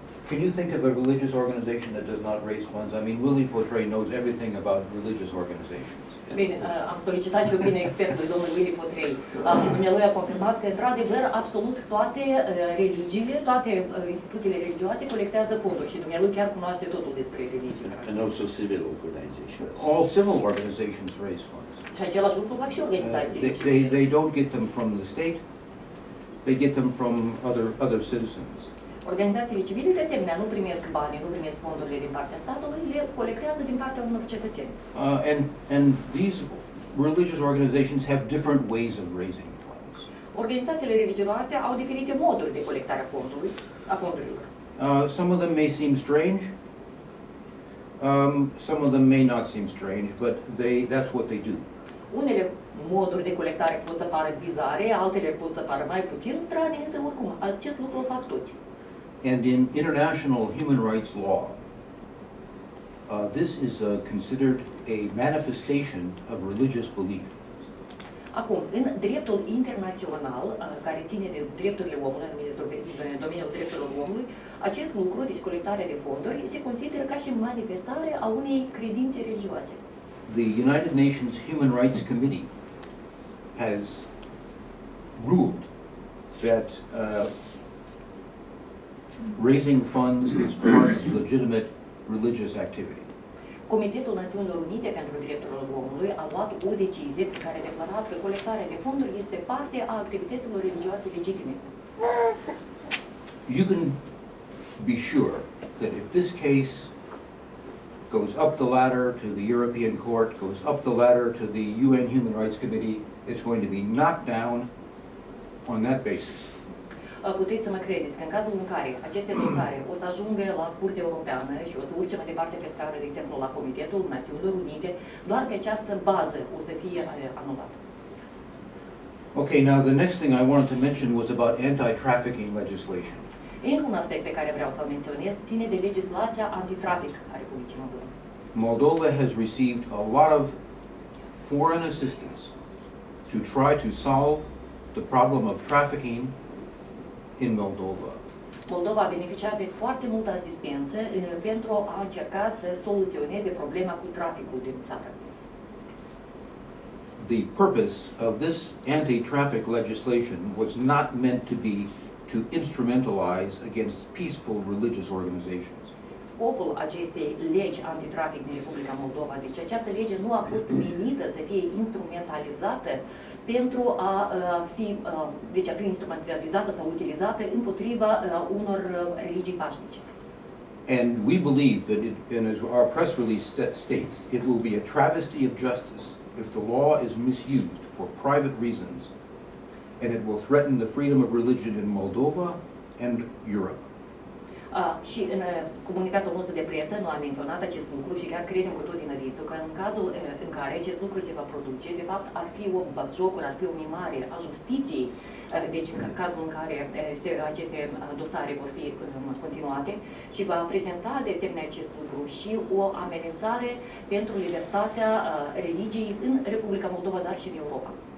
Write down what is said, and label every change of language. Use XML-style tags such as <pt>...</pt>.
<en>Can you think of a religious organization that does not raise funds? I mean, Willie Fotrei knows everything about religious organizations.</en> <ro>Bine, am solicitat și opinia expertului, domnul Willie Fotrei, și dumnealui a confirmat că, într-adevăr, absolut toate religiile, toate instituțiile religioase colectează fonduri și dumnealui chiar cunoaște totul despre religii.</ro> <en>And also civil organizations. All civil organizations raise funds.</en> <ro>Și același lucru fac și organizațiile.</ro> <en>They don't get them from the state, they get them from other citizens.</en> <ro>Organizațiile civile, de asemenea, nu primesc bani, nu primesc fondurile din partea statului, le colectează din partea unor cetățeni.</ro> <en>And these religious organizations have different ways of raising funds.</en> <ro>Organizațiile religioase au diferite moduri de colectare a fondurilor.</ro> <en>Some of them may seem strange. Some of them may not seem strange, but that's what they do.</en> <ro>Unele moduri de colectare pot să pară bizare, altele pot să pară mai puțin strane, însă oricum, acest lucru îl fac toți.</ro> <en>And in international human rights law, this is considered a manifestation of religious belief.</en> <ro>Acum, în dreptul internațional, care ține de drepturile omului, în domeniul drepturilor omului, acest lucru, deci colectarea de fonduri, se consideră ca și manifestare a unei credințe religioase.</ro> <en>The United Nations Human Rights Committee has ruled that raising funds is part of legitimate religious activity.</en> <ro>Comitetul Națiunilor Unite pentru Drepturile Omului a luat o decizie prin care a declarat că colectarea de fonduri este parte a activităților religioase legitime.</ro> <en>You can be sure that if this case goes up the ladder to the European Court, goes up the ladder to the UN Human Rights Committee, it's going to be knocked down on that basis.</en> <ro>Puteți să mă credeți că în cazul în care aceste dosare o să ajungă la Curtea Europeană și o să urce mai departe pe scară, de exemplu, la Comitetul Națiunilor Unite, doar pe această bază o să fie anulat.</ro> <en>Okay, now the next thing I wanted to mention was about anti-trafficking legislation.</en> <ro>Încă un aspect pe care vreau să-l menționez ține de legislația antitrafic a Republicii Moldova.</ro> <en>Moldova has received a lot of foreign assistance to try to solve the problem of trafficking in Moldova.</en> <ro>Moldova a beneficiat de foarte multă asistență pentru a încerca să soluționeze problema cu traficul din țară.</ro> <en>The purpose of this anti-traffic legislation was not meant to be to instrumentalize against peaceful religious organizations.</en> <ro>Scopul acestei legi antitrafic din Republica Moldova, deci această lege nu a fost menită să fie instrumentalizată pentru a fi instrumentalizată sau utilizată împotriva unor religii pașnice.</ro> <en>And we believe that, and as our press release states, it will be a travesty of justice if the law is misused for private reasons, and it will threaten the freedom of religion in Moldova and Europe.</en> <ro>Și în comunicatul nostru de presă nu am menționat acest lucru și chiar credem cu tot din adinsul că în cazul în care acest lucru se va produce, de fapt ar fi o batjocură, ar fi o mimare a justiției, deci în cazul în care aceste dosare vor fi continuate și va prezenta de asemenea acest lucru și o amenințare pentru libertatea religiei în Republica Moldova, dar și în Europa.</ro>